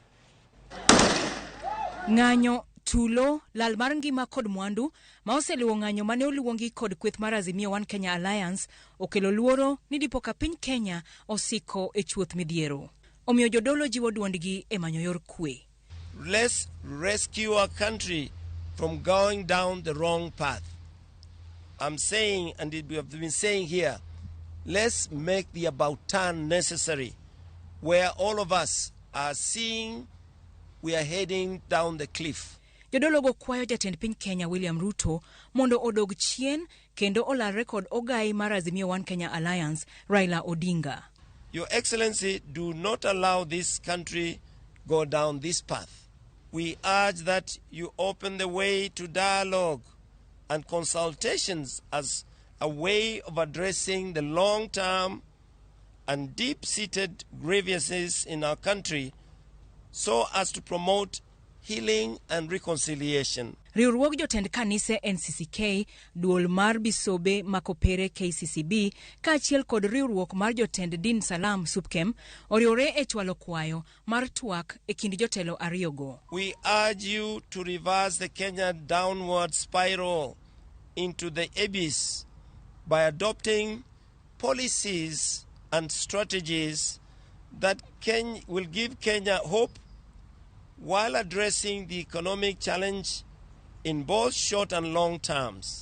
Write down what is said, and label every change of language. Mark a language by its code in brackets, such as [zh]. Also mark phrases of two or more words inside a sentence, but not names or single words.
[luo] Ng'anyo, tulo, lal mar ngima kod mwandu ma oseliwo ng'anyo mane oluongi kod kweth mar Azimio One Kenya Alliance okelo luoro ni dipo ka piny Kenya osiko e chuoth midhiero. Omiyo jodolo jiwo duondgi e manyo yor kwe. [en] Let's rescue our country from going down the wrong path. I'm saying, and we have been saying here, let's make the about turn necessary, where all of us are seeing we are heading down the cliff. [luo] Jodolo go kwayo Jatend piny Kenya William Ruto mondo odog chien kendo olalre kod ogaye mar Azimio One Kenya Alliance Raila Odinga. [en] Your Excellency, do not allow this country go down this path. We urge that you open the way to dialogue and consultations as a way of addressing the long-term and deep-seated grievances in our country so as to promote healing and reconciliation. [luo] Riwruog jotend kanise NCCK, duol mar bisobe makopere KCCB, kaachiel kod riwruok mar jotend din Salam Supkem, oriwore e chwalo kwayo mar twak e kind jotelo ariyogo. [en] We urge you to reverse the Kenya downward spiral into the abyss by adopting policies and strategies that will give Kenya hope while addressing the economic challenge in both short and long terms.